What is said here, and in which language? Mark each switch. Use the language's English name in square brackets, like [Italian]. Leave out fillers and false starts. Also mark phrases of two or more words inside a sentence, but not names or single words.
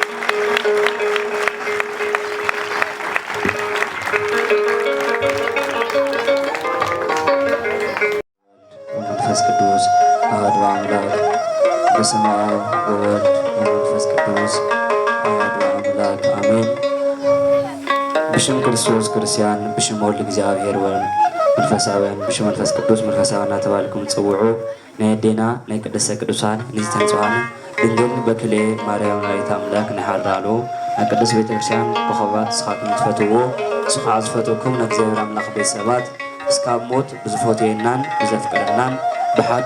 [Geez] መንፈስ ቅዱስ አሐዱ አምላክ በስመ አብ ወወልድ ወመንፈስ ቅዱስ አሐዱ አምላክ አሜን። [Tigrinya] ብሽም ክርስቶስ ክርስቲያን ብሽም ወልድ እግዚአብሔር መንፈሳውያን ብሽም መንፈስ ቅዱስ መንፈሳውያን እናተባልኩም ጽውዑ ናይ አዴና ናይ ቅድስተ ቅዱሳን ንዝተን ጽዋን ድንግል በክሌ ማርያም ወላዲተ አምላክ ንሓራሉ ናይ ቅዱስ ቤተ ክርስቲያን ብኸባት ንስኻትኩም ትፈትዎ ንሱ ከዓ ዝፈትወኩም ናይ እግዚአብሔር አምላክ ቤተሰባት እስካብ ሞት ብዝፈትየናን ብዘፍቅረናን ብሓደ